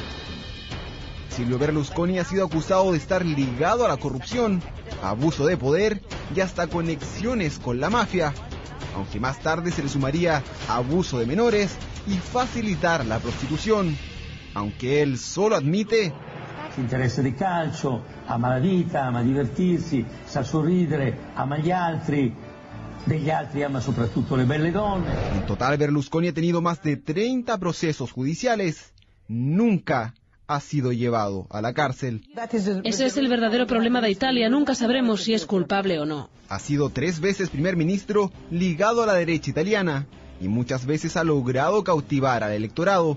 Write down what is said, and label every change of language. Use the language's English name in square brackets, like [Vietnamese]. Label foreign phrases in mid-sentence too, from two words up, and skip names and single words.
[Spanish] Silvio Berlusconi ha sido acusado de estar ligado a la corrupción, abuso de poder y hasta conexiones con la mafia, aunque más tarde se le sumaría abuso de menores y facilitar la prostitución, aunque él solo admite [Italian] interesse di calcio, ama la vita, ama divertirsi, sa sorridere, ama gli altri, degli altri ama soprattutto le belle donne. [Spanish] En total, Berlusconi ha tenido más de 30 procesos judiciales. Nunca ha sido llevado a la cárcel. Ese es el verdadero problema de Italia. Nunca sabremos si es culpable o no. Ha sido 3 veces primer ministro ligado a la derecha italiana y muchas veces ha logrado cautivar al electorado.